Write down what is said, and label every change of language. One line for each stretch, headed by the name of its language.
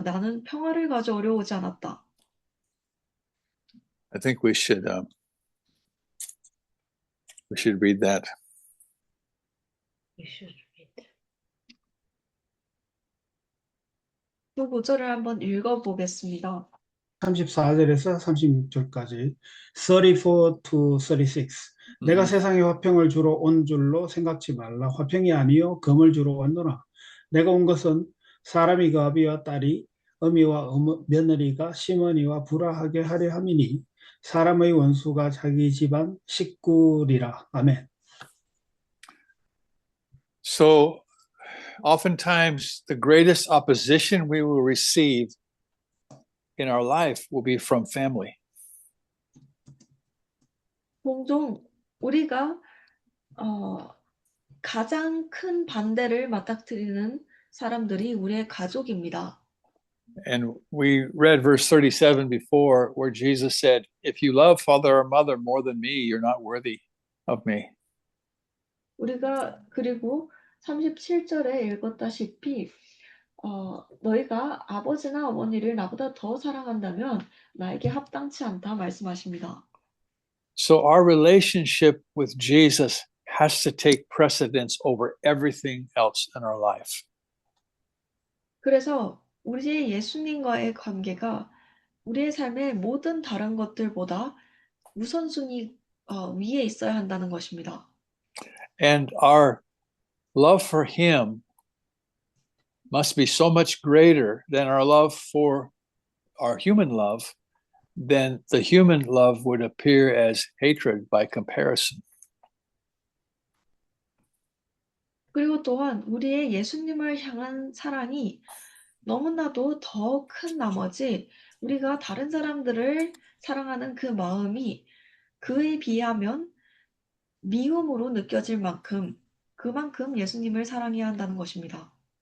Korean: 나는 평화를 가져오려 오지 않았다.
English: I think we should read that.
Korean: 그 구절을 한번 읽어보겠습니다. 34절에서 36절까지
English: 34 to 36
Korean: 내가 세상에 화평을 주러 온 줄로 생각지 말라. 화평이 아니요 금을 주러 왔노라. 내가 온 것은 사람이 그 아비와 딸이 어미와 며느리가 시므니와 불화하게 하려 함이니 사람의 원수가 자기 집안 식구리라. 아멘.
English: So oftentimes the greatest opposition we will receive in our life will be from family.
Korean: 종종 우리가 가장 큰 반대를 맞닥뜨리는 사람들이 우리의 가족입니다.
English: And we read verse 37 before, where Jesus said, if you love father or mother more than me, you're not worthy of me.
Korean: 우리가 그리고 37절에 읽었다시피 너희가 아버지나 어머니를 나보다 더 사랑한다면 나에게 합당치 않다 말씀하십니다.
English: So our relationship with Jesus has to take precedence over everything else in our life.
Korean: 그래서 우리의 예수님과의 관계가 우리의 삶의 모든 다른 것들보다 우선순위 위에 있어야 한다는 것입니다.
English: And our love for him must be so much greater than our love for our human love, then the human love would appear as hatred by comparison.
Korean: 그리고 또한 우리의 예수님을 향한 사랑이 너무나도 더 큰 나머지 우리가 다른 사람들을 사랑하는 그 마음이 그에 비하면 미움으로 느껴질 만큼 그만큼 예수님을 사랑해야 한다는 것입니다.